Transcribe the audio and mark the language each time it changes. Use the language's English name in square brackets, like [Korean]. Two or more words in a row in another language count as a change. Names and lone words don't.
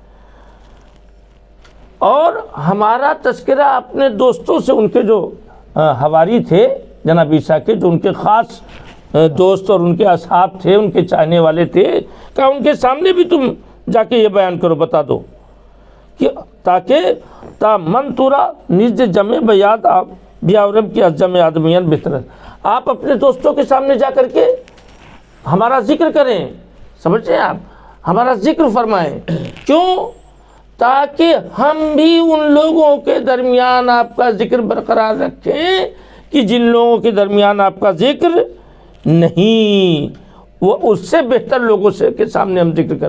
[Urdu] اور ہمارا تذکرہ اپنے دوستوں سے، ان کے جو حواری تھے جناب عیسیٰ کے، جو ان کے خاص دوست اور ان کے اصحاب تھے، ان کے چاہنے والے تھے، کہ ان کے سامنے بھی تم جا کے یہ بیان کرو، بتا دو کہ تاکہ [Persian] تا من تورا نز جمع بیاد بیاورم کی از جمع آدمیان بہتر۔ [Urdu] آپ اپنے دوستوں کے سامنے جا کر کے ہمارا ذکر کریں، سمجھ رہے ہیں آپ؟ ہمارا ذکر فرمائیں۔ کیوں؟ تاکہ ہم بھی ان لوگوں کے درمیان آپ کا ذکر برقرار رکھیں کہ جن لوگوں کے درمیان آپ کا ذکر نہیں، وہ اس سے بہتر لوگوں سے کے سامنے ہم ذکر کریں۔